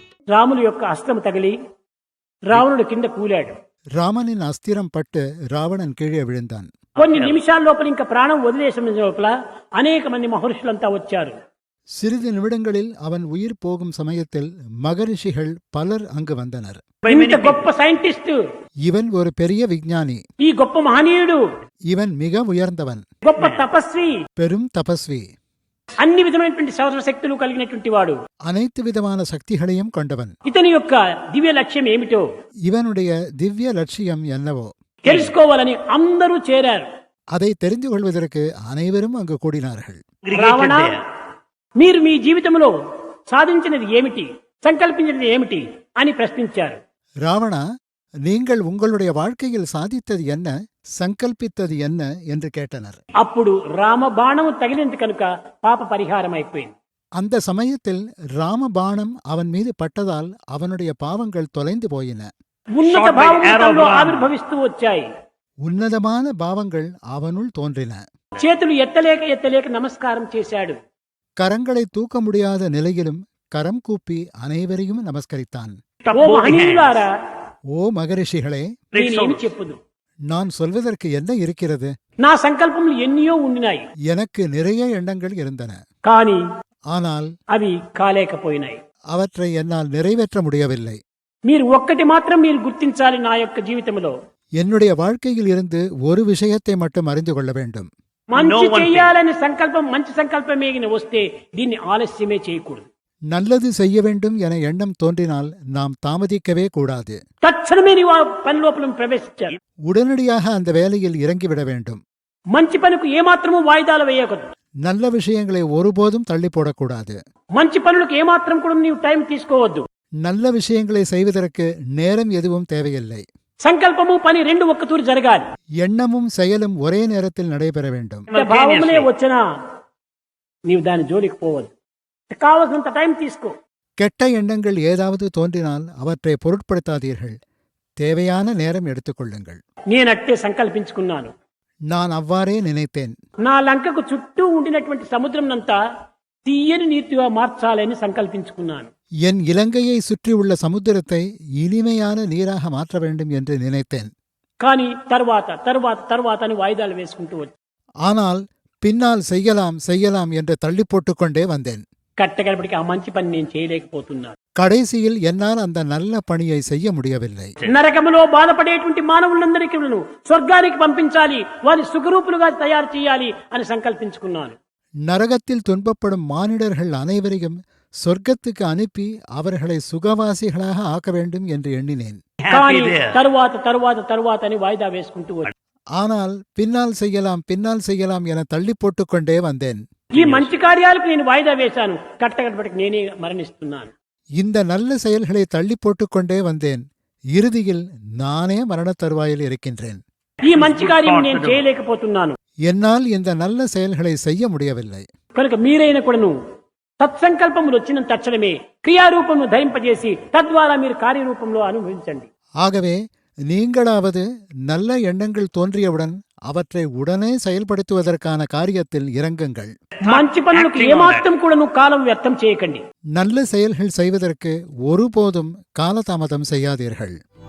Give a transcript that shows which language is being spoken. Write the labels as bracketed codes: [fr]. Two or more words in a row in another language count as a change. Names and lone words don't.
[te] రాముని యొక్క అస్త్రము తగిలి రావణుడు కింద కూలాడు. [ta] ராமனின் அஸ்திரம் பட்டு ராவணன் கீழே விழுந்தான். [te] కొన్ని నిమిషాల లోపల ఇంకా ప్రాణం వదిలేసిన లోపల అనేక మంది మహర్షులంతా వచ్చారు. [ta] சிறிது நிமிடங்களில் அவன் உயிர் போகும் சமயத்தில் மகரிஷிகள் பலர் அங்கு வந்தனர். [te] ఇంత గొప్ప సైంటిస్ట్, [ta] இவன் ஒரு பெரிய விஞ்ஞானி, [te] ఈ గొప్ప మహనీయుడు, [ta] இவன் மிக உயர்ந்தவன், [te] గొప్ప తపస్వి, [ta] பெரும் தபஸ்வி, [te] అన్ని విధమైనటువంటి సౌరశక్తులు కలిగినటువంటి వాడు, [ta] அனைத்து விதமான சக்திகளையும் கொண்டவன். [te] ఇతని యొక్క దివ్య లక్ష్యం ఏమిటో, [ta] இவனுடைய திவ்ய லட்சியம் என்னவோ [te] తెలుసుకోవాలని అందరూ చేరారు. [ta] அதை தெரிந்து கொள்வதற்கு அனைவரும் அங்கு கூடினார்கள். [te] రావణ, మీరు మీ జీవితంలో సాధించినది ఏమిటి, సంకల్పించినది ఏమిటి అని ప్రశ్నించారు. [ta] ராவணா, நீங்கள் உங்களுடைய வாழ்க்கையில் சாதித்தது என்ன, சங்கல்பித்தது என்ன என்று கேட்டனர். [te] అప్పుడు రామ బాణము తగిలింది కనుక పాప పరిహారం అయిపోయింది. [ta] அந்த சமயத்தில் ராமபாணம் அவன் மீது பட்டதால் அவனுடைய பாவங்கள் தொலைந்து போயின. [te] ఉన్నత భావములో ఆవిర్భవిస్తూ వచ్చాయి. [ta] உன்னதமான பாவங்கள் அவனுள் தோன்றின. [te] చేతులు ఎత్తలేక ఎత్తలేక నమస్కారం చేశాడు. [ta] கரங்களை தூக்க முடியாத நிலையிலும் கரம் கூப்பி அனைவரையும் நமஸ்கரித்தான். [te] ఓ మహనీయులారా, [ta] ஓ மகரிஷிகளே, [te] నేనేమి చెప్పుదు, [ta] நான் சொல்வதற்கு என்ன இருக்கிறது? [te] నా సంకల్పములు ఎన్నో ఉండినాయి, [ta] எனக்கு நிறைய எண்ணங்கள் இருந்தன. [te] కానీ [ta] ஆனால் [te] అవి కాలేకపోయినాయి. [ta] அவற்றை என்னால் நிறைவேற்ற முடியவில்லை. [te] మీరు ఒక్కటి మాత్రం మీరు గుర్తించాలి. నా యొక్క జీవితంలో [ta] என்னுடைய வாழ்க்கையில் இருந்து ஒரு விஷயத்தை மட்டும் அறிந்து கொள்ள வேண்டும். [te] మంచి చేయాలని సంకల్పం, మంచి సంకల్పమే వస్తే దీన్ని ఆలస్యమే చేయకూడదు. [ta] நல்லது செய்ய வேண்டும் என எண்ணம் தோன்றினால் நாம் தாமதிக்கவே கூடாது. [te] తక్షణమే నీ పని లోపల ప్రవేశించాలి. [ta] உடனடியாக அந்த வேலையில் இறங்கிவிட வேண்டும். [te] మంచి పనులకు ఏమాత్రము వాయిదాలు వేయకూడదు. [ta] நல்ல விஷயங்களை ஒருபோதும் தள்ளி போடக்கூடாது. [te] మంచి పనులకు ఏమాత్రం కూడా నీవు టైం తీసుకోవద్దు. [ta] நல்ல விஷயங்களை செய்வதற்கு நேரம் எதுவும் தேவையில்லை. [te] సంకల్పము పని రెండు ఒక్కతూరి జరగాలి. [ta] எண்ணமும் செயலும் ஒரே நேரத்தில் நடைபெற வேண்டும். [te] భావములే వచ్చినా నీవు దాని జోలికి పోవద్దు. కావలసినంత టైం తీసుకో. [ta] கெட்ட எண்ணங்கள் ஏதாவது தோன்றினால் அவற்றை பொருட்படுத்தாதீர்கள். தேவையான நேரம் எடுத்துக்கொள்ளுங்கள். [te] నేనట్టే సంకల్పించుకున్నాను. [ta] நான் அவ்வாறே நினைத்தேன். [te] నా లంకకు చుట్టూ ఉండినటువంటి సముద్రంనంతా తీయని నీటిగా మార్చాలని సంకల్పించుకున్నాను. [ta] என் இலங்கையை சுற்றியுள்ள சமுத்திரத்தை இனிமையான நீராக மாற்ற வேண்டும் என்று நினைத்தேன். [te] కానీ తర్వాత తర్వాత తర్వాత అని వాయిదాలు వేసుకుంటూ వచ్చి, [ta] ஆனால் பின்னால் செய்யலாம் செய்யலாம் என்று தள்ளி போட்டுக்கொண்டே வந்தேன். [te] కట్టగడపటికి ఆ మంచి పని నేను చేయలేకపోతున్నాను. [ta] கடைசியில் என்னால் அந்த நல்ல பணியை செய்ய முடியவில்லை. [te] నరకములో బాధపడేటువంటి మానవులందరికీ స్వర్గానికి పంపించాలి, వారి సుఖరూపులుగా తయారు చేయాలి అని సంకల్పించుకున్నాను. [ta] நரகத்தில் துன்பப்படும் மானிடர்கள் அனைவரையும் சொர்க்கத்துக்கு அனுப்பி அவர்களை சுகவாசிகளாக ஆக்க வேண்டும் என்று எண்ணினேன். [te] కానీ తరువాత తరువాత తరువాత అని వాయిదా వేసుకుంటూ వచ్చి, [ta] ஆனால் பின்னால் செய்யலாம் என தள்ளி போட்டுக்கொண்டே வந்தேன். [te] ఈ మంచి కార్యాలకు నేను వాయిదా వేశాను. కట్టగడపటికి నేనే మరణిస్తున్నాను. [ta] இந்த நல்ல செயல்களை தள்ளி போட்டுக்கொண்டே வந்தேன். இறுதியில் நானே மரணத் தருவாயில் இருக்கின்றேன். [te] ఈ మంచి కార్యం నేను చేయలేకపోతున్నాను. [ta] என்னால் இந்த நல்ல செயல்களை செய்ய முடியவில்லை. [te] కనుక మీరైన కూడాను సత్సంకల్పములు వచ్చిన తక్షణమే క్రియారూపమును ధరింపజేసి తద్వారా మీరు కార్యరూపంలో అనుభవించండి. [ta] ஆகவே நீங்களாவது நல்ல எண்ணங்கள் தோன்றியவுடன் அவற்றை உடனே செயல்படுத்துவதற்கான காரியத்தில் இறங்குங்கள். [te] మంచి పనులకు ఏమాత్రం కూడాను కాలం వ్యర్థం చేయకండి. [ta] நல்ல செயல்கள் செய்வதற்கு ஒருபோதும் காலதாமதம் செய்யாதீர்கள்.